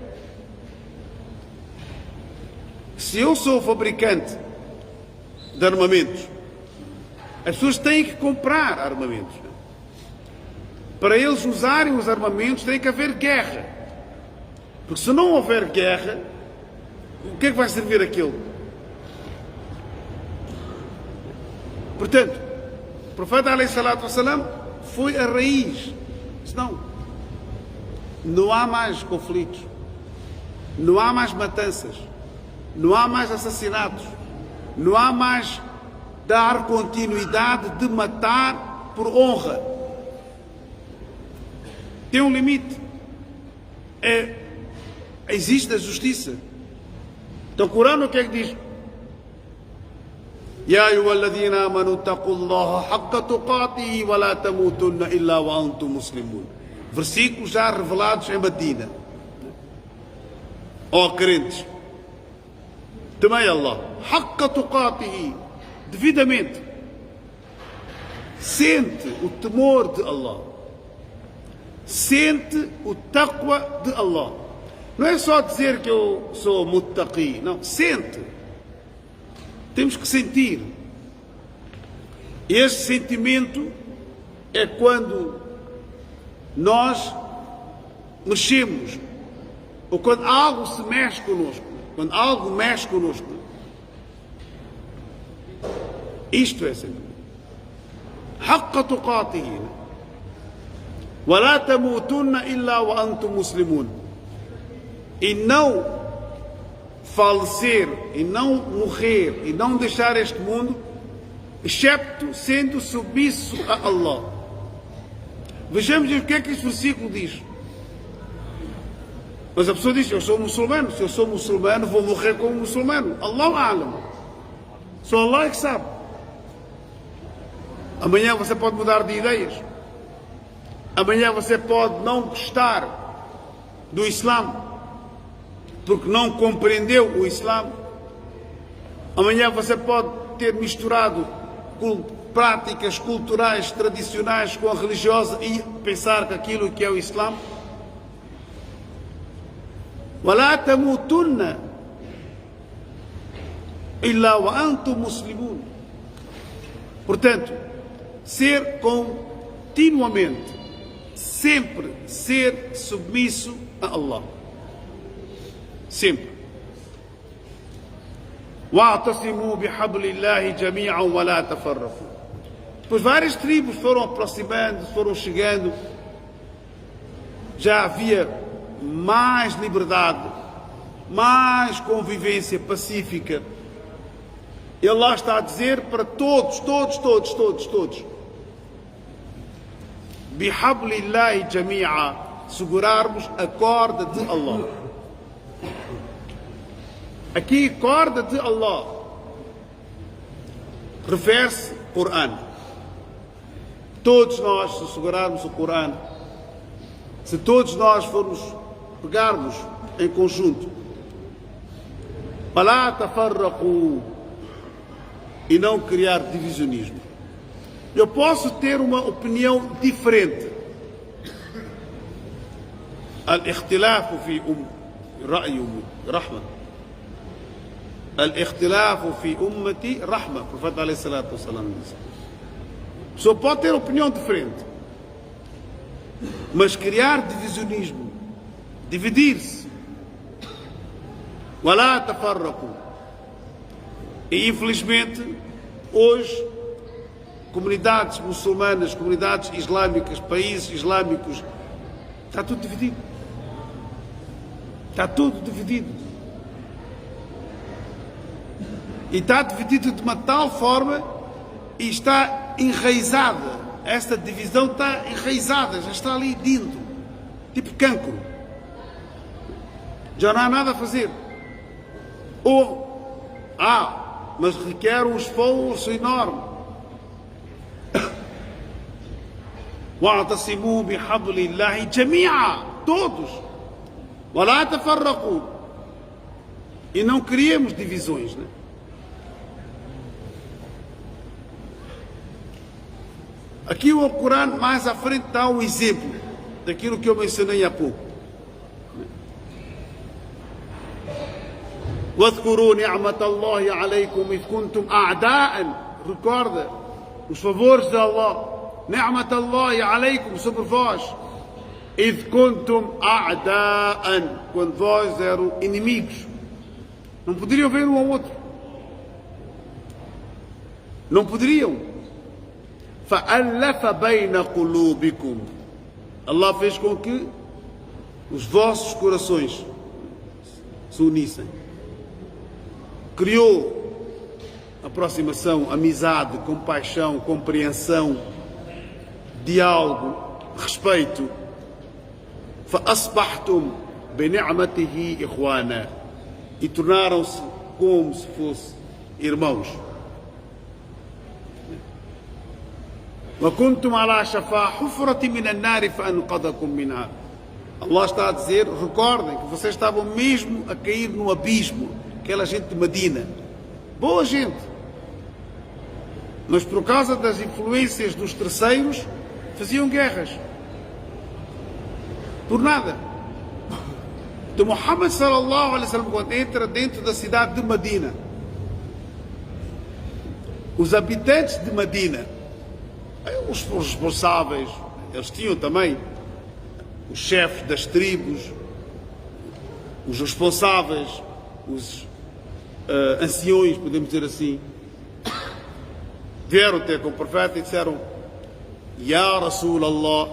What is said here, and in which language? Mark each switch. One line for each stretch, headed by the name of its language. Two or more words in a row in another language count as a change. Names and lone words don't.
Portuguese: Se eu sou o fabricante de armamentos, as pessoas têm que comprar armamentos. Para eles usarem os armamentos tem que haver guerra. Porque se não houver guerra, o que é que vai servir aquilo? Portanto, o profeta
Arabic: عليه الصلاة والسلام
Portuguese: foi a raiz. Senão, não há mais conflitos, não há mais matanças, não há mais assassinatos, não há mais dar continuidade de matar por honra. Tem um limite. Existe a justiça. Então o Corão o que é que diz?
Arabic: يا أيها الذين آمنوا اتقوا الله حق تقاته ولا تموتن إلا وأنتم مسلمون.
Portuguese: Versículos já revelados em Medina. Ó crentes, temei Allah,
Arabic: حق تقاته,
Portuguese: devidamente. Sente o temor de Allah. Sente o taqwa de Allah. Não é só dizer que eu sou muttaqi, não, sente. Temos que sentir. Este sentimento é quando nós mexemos, ou quando algo se mexe connosco, quando algo mexe connosco. Isto é sentimento.
Arabic: حق تقاته ولا تموتن إلا وأنتم مسلمون.
Portuguese: E não falecer, e não morrer, e não deixar este mundo, excepto sendo submisso a Allah. Vejamos o que é que este versículo diz. Mas a pessoa diz, eu sou muçulmano, se eu sou muçulmano vou morrer como muçulmano.
Arabic: الله أعلم.
Portuguese: Só Allah é que sabe. Amanhã você pode mudar de ideias. Amanhã você pode não gostar do Islã, porque não compreendeu o Islã. Amanhã você pode ter misturado práticas culturais tradicionais com a religiosa e pensar que aquilo que é o Islã.
Arabic: وَلَا تَمُوتُنَّ إِلَّا وَأَنْتُمْ مُسْلِمُونَ.
Portuguese: Portanto, ser continuamente, sempre ser submisso a Allah. Sempre.
Arabic: وَاعْتَصِمُوا بِحَبْلِ اللَّهِ جَمِيعًا وَلَا تَفَرَّقُوا.
Portuguese: Pois várias tribos foram aproximando, foram chegando. Já havia mais liberdade, mais convivência pacífica. E Allah está a dizer para todos,
Arabic: بِحَبْلِ اللَّهِ جَمِيعًا,
Portuguese: segurarmos a corda de Allah. Aqui, corda de Allah, refere-se ao Corão. Todos nós, se segurarmos o Corão, se todos nós formos pegarmos em conjunto
Arabic: ولا تفرقوا,
Portuguese: e não criar divisionismo. Eu posso ter uma opinião diferente.
Arabic: الاختلاف في رأي رحمة. الاختلاف في أمتي رحمة.
Portuguese: O profeta
Arabic: عليه الصلاة والسلام
Portuguese: disse. A pessoa pode ter opinião diferente, mas criar divisionismo, dividir-se.
Arabic: ولا تفرقوا.
Portuguese: E infelizmente hoje comunidades muçulmanas, comunidades islâmicas, países islâmicos, está tudo dividido. Está tudo dividido. E está dividido de uma tal forma e está enraizada. Esta divisão está enraizada, já está ali dentro. Tipo cancro. Já não há nada a fazer. Ou, mas requer um esforço enorme.
Arabic: واعتصموا بحبل الله جميعا, todos. ولا تفرقوا.
Portuguese: E não criemos divisões, né? Aqui o Corão mais à frente dá um exemplo daquilo que eu mencionei há pouco.
Arabic: واذكروا نعمة الله عليكم إذ كنتم أعداء.
Portuguese: Recorda os favores de Allah.
Arabic: نعمة الله عليكم,
Portuguese: sobre vós.
Arabic: إذ كنتم أعداء,
Portuguese: quando vós eram inimigos. Não poderiam ver um ao outro. Não poderiam.
Arabic: فألف بين قلوبكم.
Portuguese: Allah fez com que os vossos corações se unissem. Criou aproximação, amizade, compaixão, compreensão, diálogo, respeito.
Arabic: فأصبحتم بنعمته إخوانا.
Portuguese: E tornaram-se como se fossem irmãos.
Arabic: وكنتم على شفا حفرة من النار فأنقذكم منها.
Portuguese: Allah está a dizer, recordem que vocês estavam mesmo a cair no abismo. Aquela gente de Medina, boa gente, mas por causa das influências dos terceiros faziam guerras por nada. Então Muhammad
Arabic: صلى الله عليه وسلم,
Portuguese: quando entra dentro da cidade de Medina, os habitantes de Medina, os responsáveis, eles tinham também os chefes das tribos, os responsáveis, os anciões, podemos dizer assim, vieram ter com o profeta e disseram:
Arabic: يا رسول الله.